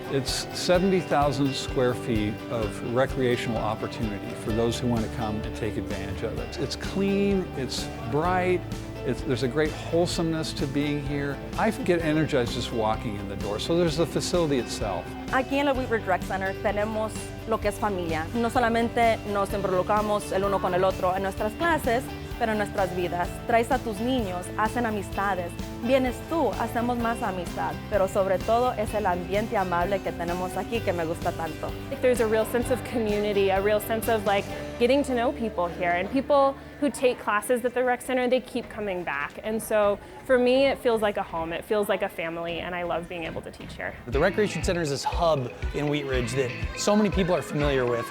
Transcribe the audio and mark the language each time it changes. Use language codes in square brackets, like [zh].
[en] It's 70,000 square feet of recreational opportunity for those who want to come and take advantage of it. It's clean, it's bright, there's a great wholesomeness to being here. I get energized just walking in the door, so there's the facility itself. [es] Aquí en el Wheat Ridge Rec Center tenemos lo que es familia. No solamente nos involucramos el uno con el otro en nuestras clases, pero en nuestras vidas. Traes a tus niños, hacen amistades. Vienes tú, hacemos más amistad. Pero sobre todo es el ambiente amable que tenemos aquí que me gusta tanto. [en] There's a real sense of community, a real sense of like getting to know people here, and people who take classes at the rec center, they keep coming back. And so for me, it feels like a home, it feels like a family, and I love being able to teach here. The Recreation Center is this hub in Wheat Ridge that so many people are familiar with.